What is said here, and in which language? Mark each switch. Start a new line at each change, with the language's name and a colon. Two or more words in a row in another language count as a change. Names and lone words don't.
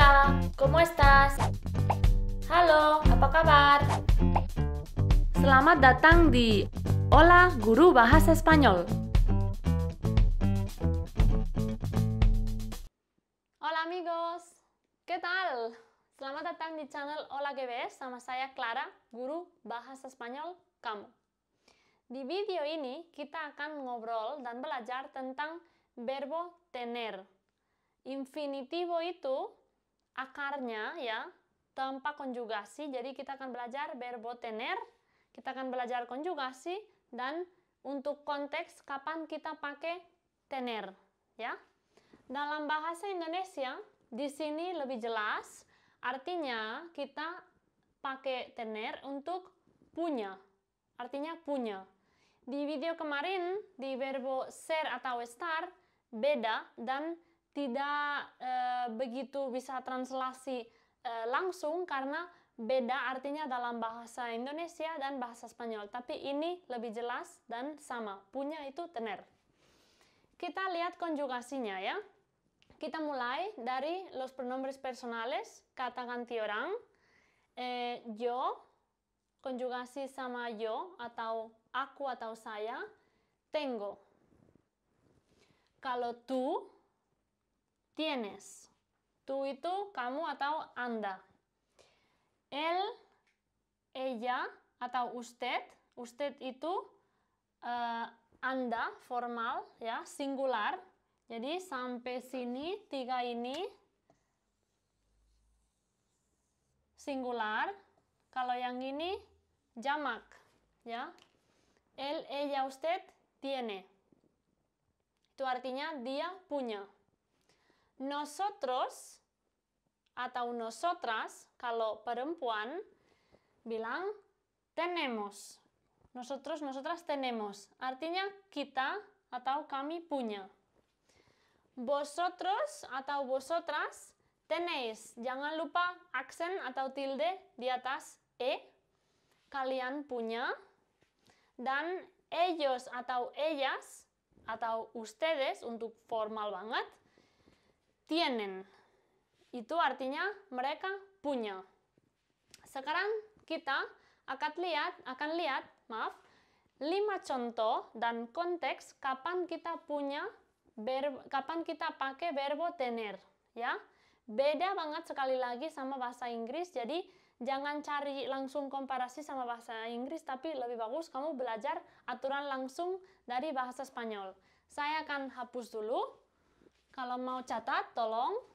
Spanish: Hola, ¿cómo estás?
Indonesian: Halo, apa kabar? Selamat datang di Hola Guru Bahasa Spanyol.
Spanish: Hola amigos, ¿qué tal?
Indonesian: Selamat datang di channel Hola GBS sama saya Clara, Guru Bahasa Spanyol kamu. Di video ini kita akan ngobrol dan belajar tentang
Spanish: verbo tener.
Indonesian: Infinitivo itu akarnya ya tanpa konjugasi, jadi kita akan belajar
Spanish: verbo tener,
Indonesian: kita akan belajar konjugasi, dan untuk konteks kapan kita pakai tener ya. Dalam bahasa Indonesia di sini lebih jelas, artinya kita pakai tener untuk punya, artinya punya. Di video kemarin di
Spanish: verbo ser
Indonesian: atau estar beda dan tidak begitu bisa translasi langsung karena beda artinya dalam bahasa Indonesia dan bahasa Spanyol. Tapi ini lebih jelas dan sama, punya itu tener. Kita lihat konjugasinya ya. Kita mulai dari
Spanish: los pronombres personales,
Indonesian: kata ganti orang. Yo, konjugasi sama yo atau aku atau saya,
Spanish: tengo. Kalau tú, tienes.
Indonesian: Tú itu kamu atau Anda.
Spanish: Él, ella atau usted.
Indonesian: Usted itu Anda formal ya, singular. Jadi sampai sini tiga ini singular. Kalau yang ini jamak ya.
Spanish: Él, ella, usted tiene.
Indonesian: Itu artinya dia punya. Nosotros atau nosotras, kalau perempuan bilang tenemos.
Spanish: Nosotros, nosotras tenemos.
Indonesian: Artinya kita atau kami punya.
Spanish: Vosotros atau vosotras tenéis.
Indonesian: Jangan lupa aksen atau tilde di atas e. Kalian punya. Dan ellos atau ellas atau ustedes untuk formal banget tienen. Itu artinya mereka punya. Sekarang kita akan lihat 5 contoh dan konteks kapan kita pakai
Spanish: verbo tener
Indonesian: ya. Beda banget sekali lagi sama bahasa Inggris, jadi jangan cari langsung komparasi sama bahasa Inggris, tapi lebih bagus kamu belajar aturan langsung dari bahasa Spanyol. Saya akan hapus dulu. Kalau mau catat, tolong.